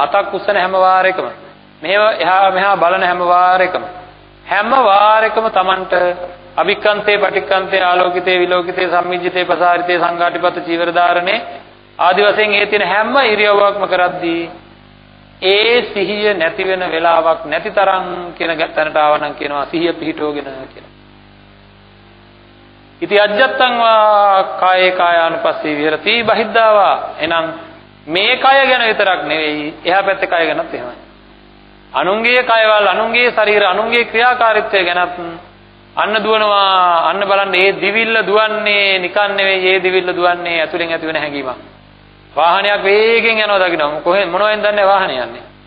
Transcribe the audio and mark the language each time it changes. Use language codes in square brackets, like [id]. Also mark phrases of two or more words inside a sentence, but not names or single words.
[si] අතක් උස්සන හැම වාරයකම මේව එහා මෙහා බලන හැම වාරයකම Tamanට [pi] අභික්ඛන්තේ පටික්ඛන්තේ ආලෝකිතේ විලෝකිතේ සම්මිජ්ජිතේ ප්‍රසාරිතේ සංඝාටිපත චීවර ධාරණේ [si] ආදි වශයෙන් ඒ තියෙන හැම ඉරියව්වක්ම කරද්දී ඒ සිහිය නැති වෙන වෙලාවක් නැති තරම් කියන තැනට ආවනම් කියනවා සිහිය පිහිටෝගෙන කියලා. [pi] ඉති අජ්ජත්තං වා කායේ කායානුපස්සී විහෙරති බහිද්ධාවා. [si] එහෙනම් මේ කය ගැන විතරක් නෙවෙයි එහා පැත්තේ කය ගැනත් එහෙමයි. අනුන්ගේ කයවල අනුන්ගේ ශරීර අනුන්ගේ ක්‍රියාකාරීත්වය ගැනත් අන්න දුවනවා. අන්න බලන්න මේ දිවිල්ල දුවන්නේ නිකන් නෙවෙයි. මේ දිවිල්ල දුවන්නේ ඇතුලෙන් ඇති වෙන හැඟීමක්. වාහනයක් වේගෙන් යනවා දකින්න කොහෙන් මොනවෙන් දන්නේ වාහනේ යන්නේ.